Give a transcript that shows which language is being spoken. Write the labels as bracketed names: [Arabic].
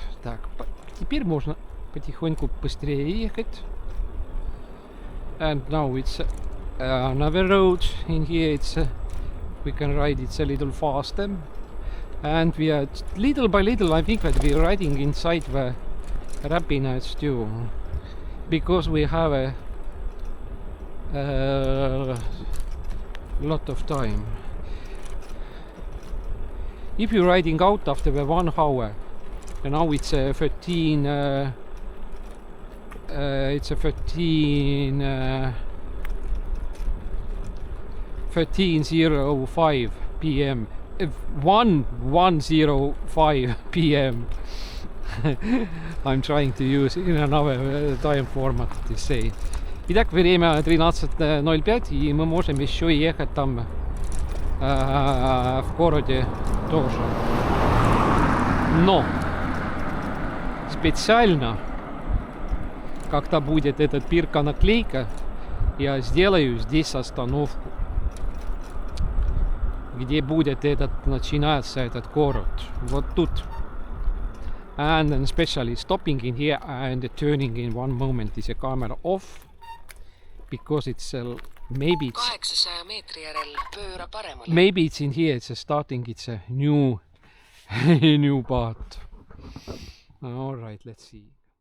[Russian] Так, теперь можно потихоньку быстрее ехать. [English] And now it's another road in here. We can ride it a little faster. And we are little by little, I think that we're riding inside the Räpina too, because we have a lot of time. If you're riding out after the 1 hour, and now it's a 13:05 p.m. 1:05 p.m. I'm trying to use in another time format to say. [Russian] Итак, время 13:05, и мы можем еще ехать там в городе тоже. Но специально, когда будет этот пирка-наклейка, я сделаю здесь остановку, где будет начинаться этот город. Вот тут. [English] And then especially stopping in here and turning in one moment is a camera off, because it's maybe [Estonian] 800 meetri järel pööra paremale. [English] Maybe it's in here, it's a starting, it's a new part. All right, let's see.